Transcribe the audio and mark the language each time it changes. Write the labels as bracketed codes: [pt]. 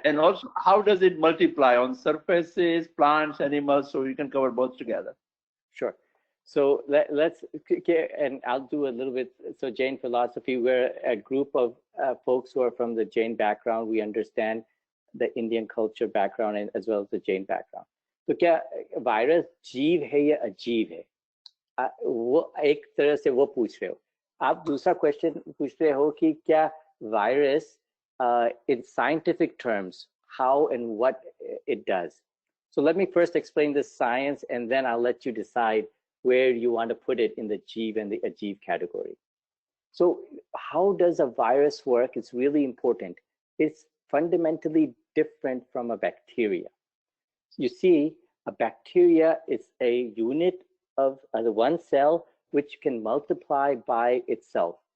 [en] And also, how does it multiply on surfaces, plants, animals? So you can cover both together. Sure. So let's, and I'll do a little bit. So Jain philosophy, we're a group of folks who are from the Jain background. We understand the Indian culture background and as well as the Jain background. [hi] तो क्या virus जीव है या अजीब है? वो एक तरह से वो पूछ रहे हो. आप दूसरा क्वेश्चन पूछ रहे हो कि क्या virus [en] in scientific terms, how and what it does. So let me first explain the science, and then I'll let you decide where you want to put it in the Jeev and the Ajeev category. So how does a virus work? It's really important. It's fundamentally different from a bacteria. You see, a bacteria is a unit of one cell which can multiply by itself.